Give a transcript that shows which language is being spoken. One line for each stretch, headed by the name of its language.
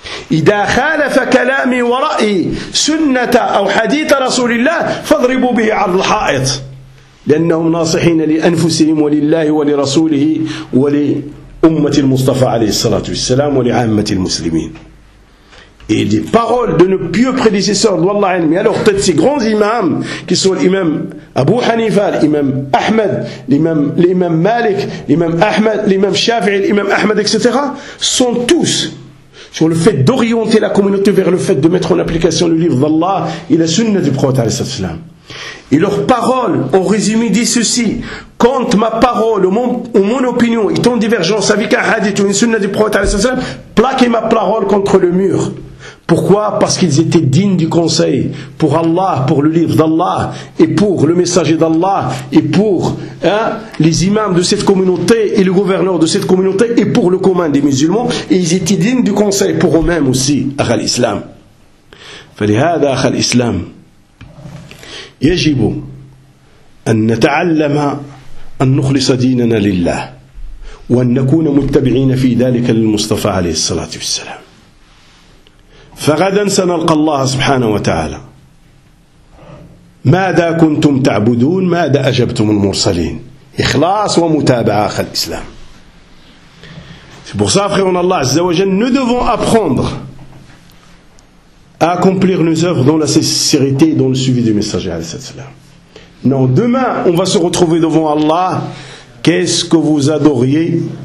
Arabic: إذا خالف كلامي ورأيي سنة أو حديث رسول الله فاضربوا به عرض الحائط، لأنهم ناصحين لأنفسهم ولله ولرسوله ولأمة المصطفى عليه الصلاة والسلام ولعامة المسلمين.
French: Et des paroles de nos pieux prédécesseurs, Wallah al-Mi. Alors peut-être ces grands imams, qui sont l'imam Abu Hanifa, l'imam Ahmed, l'imam Malik, l'imam Ahmed, l'imam Shafi'i, l'imam Ahmed, etc., sont tous sur le fait d'orienter la communauté vers le fait de mettre en application le livre d'Allah et la sunna du prophète alayhi salatu wassalam. Et leurs paroles, au résumé, disent ceci: quand ma parole ou mon opinion est en divergence avec un hadith ou une sunna du prophète alayhi salatu wassalam, plaquez ma parole contre le mur. Pourquoi? Parce qu'ils étaient dignes du conseil pour Allah, pour le livre d'Allah et pour le messager d'Allah et pour les imams de cette communauté et le gouverneur de cette communauté et pour le commun des musulmans. Et ils étaient dignes du conseil pour eux-mêmes aussi, akh al-islam.
Arabic: فلهذا akh al-islam يجب أن نتعلم أن نخلص ديننا لله وأن نكون متبعين في ذلك للمصطفى عليه الصلاة والسلام. فغدا سنلقى الله سبحانه وتعالى. ماذا كنتم تعبدون؟ ماذا أجبتم المرسلين؟ إخلاص ومتابعة أخ الإسلام.
French: Pour ça, frère, on Allah
Arabic: عز وجل,
French: nous devons apprendre à accomplir nos œuvres dans la sincérité et dans le suivi du messager alayhi salam. Non, demain, on va se retrouver devant Allah. Qu'est-ce que vous adoriez?